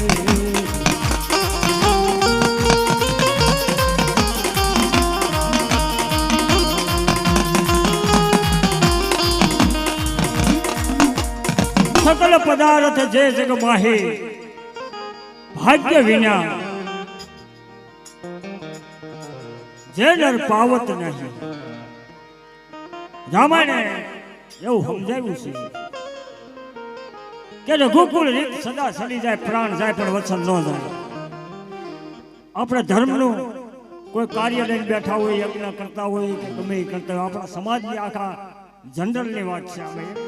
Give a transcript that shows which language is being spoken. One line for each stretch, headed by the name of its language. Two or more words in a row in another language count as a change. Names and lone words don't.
Hindi: सकल पदार्थ जे जग माहे भाग्य विना जे नर पावत नहीं
Gujarati: રામાયણે એવું સમજાવ્યું છે કે રઘુકુળ રીત સદા સડી જાય પ્રાણ જાય પણ વચન ન જાય આપણે ધર્મનું કોઈ કાર્ય લઈને બેઠા હોય યજ્ઞ કરતા હોય કે ગમે એ કરતા હોય આપણા સમાજની આખા જનરલની વાત છે આપણે